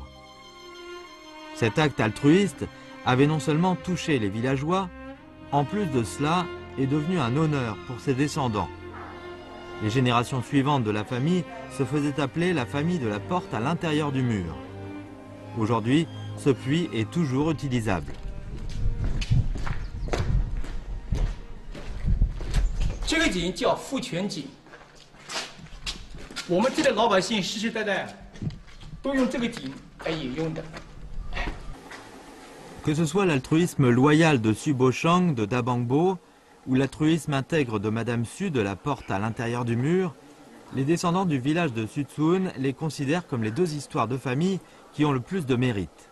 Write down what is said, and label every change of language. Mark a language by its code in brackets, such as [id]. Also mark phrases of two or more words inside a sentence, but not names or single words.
[fr] Cet acte altruiste avait non seulement touché les villageois, en plus de cela est devenu un honneur pour ses descendants. Les générations suivantes de la famille se faisaient appeler la famille de la porte à l'intérieur du mur. Aujourd'hui, ce puits est toujours utilisable. [zh] 这个井叫富泉井，我们这里老百姓世世代代都用这个井来饮用的。 [fr] Que ce soit l'altruisme loyal de Xu Bosheng de Dabangbo ou l'altruisme intègre de Madame Xu de la porte à l'intérieur du mur, les descendants du village de Suzhun les considèrent comme les 2 histoires de famille qui ont le plus de mérite.